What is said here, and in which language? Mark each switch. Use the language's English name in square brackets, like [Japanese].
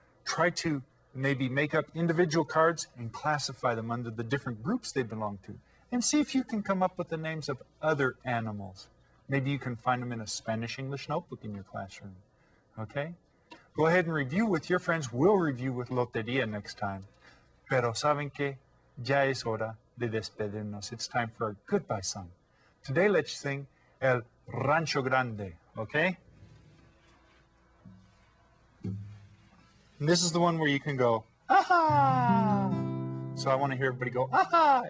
[English] Try to maybe make up individual cards and classify them under the different groups they belong to. And see if you can come up with the names of other animals. Maybe you can find them in a Spanish-English notebook in your classroom, okay? Go ahead and review with your friends. We'll review with Loteria next time. [Spanish] Pero saben que ya es hora de despedirnos. [English] It's time for our goodbye song. Today, let's sing El Rancho Grande, okay? And this is the one where you can go, aha! So I want to hear everybody go, aha!